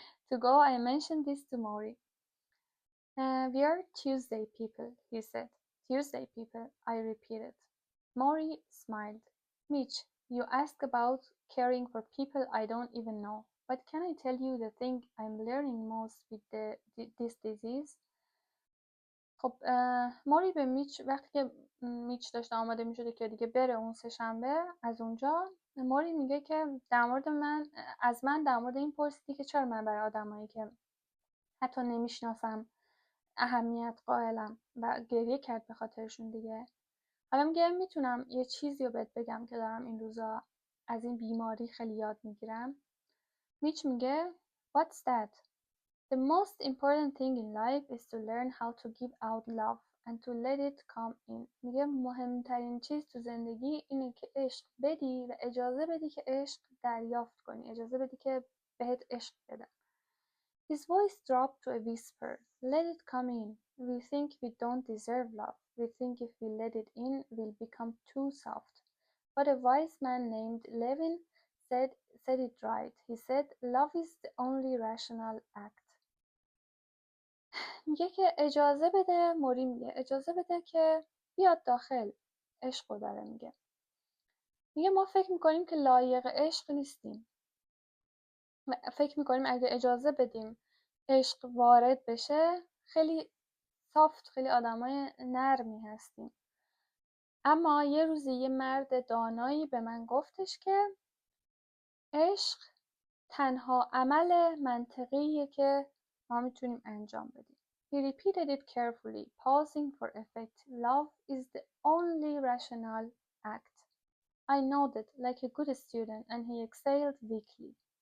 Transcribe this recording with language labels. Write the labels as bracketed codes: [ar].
[en] To go, I mentioned this to Maury. We are Tuesday people, he said. Tuesday people, I repeated. Maury smiled. Mitch, you ask about caring for people I don't even know. But can I tell you the thing I'm learning most with this disease? [fa] خب ماری به میچ وقتی که میچ داشته آماده می شده که دیگه بره اون سه‌شنبه، از اونجا ماری میگه که در مورد من در مورد این پرسیدی که چرا من برای آدمایی که حتی نمیشناسم اهمیت قائلم، و گریه کرد به خاطرشون دیگه. حالا میگه میتونم یه چیزی رو بهت بگم که دارم این روزا از این بیماری خیلی یاد میگیرم. میچ میگه [en] What's that? The most important thing in life is to learn how to give out love and to let it come in. [fa] میگه مهمترین چیز تو زندگی اینه که عشق بدی و اجازه بدی که عشق دریافت کنی، اجازه بدی که بهت عشق بدن. [en] His voice dropped to a whisper. Let it come in. We think we don't deserve love. We think if we let it in, we'll become too soft. But a wise man named Levin said it right. He said, love is the only rational act. [fa] میگه که اجازه بده، موری میگه اجازه بده که بیاد داخل. عشق رو داره میگه. میگه ما فکر میکنیم که لایق عشق نیستیم. فکر میکنیم اگه اجازه بدیم عشق وارد بشه خیلی سافت، خیلی آدمای نرمی هستیم. اما یه روزی یه مرد دانایی به من گفتش که عشق تنها عمل منطقیه که ما میتونیم انجام بدیم. [en] He repeated it carefully, pausing for effect. Love is the only rational act. I nodded like a good student, and he exhaled weakly.